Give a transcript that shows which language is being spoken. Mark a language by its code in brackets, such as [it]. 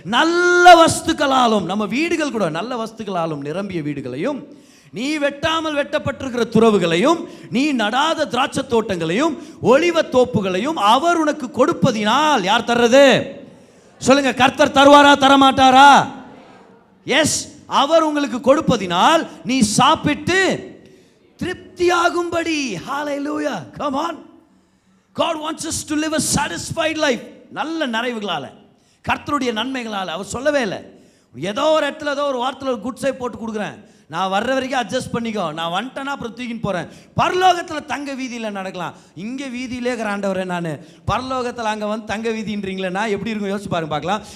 [ta] நல்ல வஸ்துக்களாலும், நம்ம வீடுகள் கூட நல்ல வஸ்துக்களாலும் நிரம்பிய வீடுகளையும், நீ வெட்டாமல் வெட்டப்பட்டிருக்கிற துறவுகளையும், நீ நடாத திராட்சை தோட்டங்களையும் ஒலிவ தோப்புகளையும் அவர் உனக்கு கொடுப்பதினால். யார் தர்றது சொல்லுங்க? கர்த்தர் தருவாரா தரமாட்டாரா? எஸ், அவர் உங்களுக்கு கொடுப்பதினால் நீ சாப்பிட்டு திருப்தியாகும்படி. [en] ஹalleluya, come on. God wants us to live a satisfied life. [ta] நல்ல நிறைவுகளால, கர்த்தருடைய நன்மைகளால. அவர் சொல்லவே இல்லை, ஏதோ ஒரு இடத்துல ஏதோ ஒரு வார்த்தையில் ஒரு குட் சை போட்டு கொடுக்குறேன், நான் வர்ற வரைக்கும் அட்ஜஸ்ட் பண்ணிக்கோ, நான் வந்துட்டேன்னா அப்புறம் தூக்கின்னு போகிறேன். பரலோகத்தில் தங்க வீதியில் நடக்கலாம். இங்கே வீதியிலே இருக்கிறாண்டவரே நான், பரலோகத்தில் அங்கே வந்து தங்க வீதின்றீங்களே, நான் எப்படி இருக்கும் யோசிச்சு பாருங்க பார்க்கலாம்.